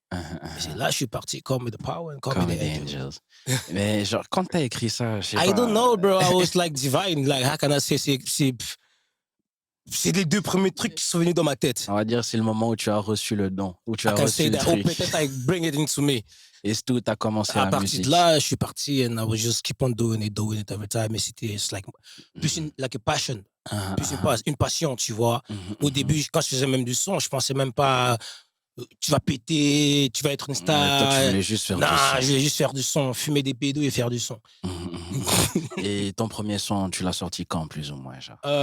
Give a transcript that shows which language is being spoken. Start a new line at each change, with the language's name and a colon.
French: Et c'est là, je suis parti,
English: call me the power and call me the angels.
French: Mais genre, quand t'as écrit ça, je sais pas.
English: I don't know, bro. I was like divine. Like, how can I say,
French: c'est les 2 premiers trucs qui sont venus dans ma tête. On va dire, c'est le moment où tu as reçu le don, où tu as reçu le truc. Ou peut-être
English: I bring it into me.
French: Et c'est tout, t'as commencé à partir musique. de là, je suis parti
English: and I was just keep on doing it every time.
French: Et c'était
English: like, plus like a passion.
French: Plus une passion, tu vois. Au début, quand je faisais même du son, je pensais même pas tu vas péter, tu vas être une star. Toi, tu voulais juste faire du son. Non, je voulais juste faire du son, fumer des pédos et faire du son. Et ton premier son, tu l'as sorti quand, plus ou moins, genre?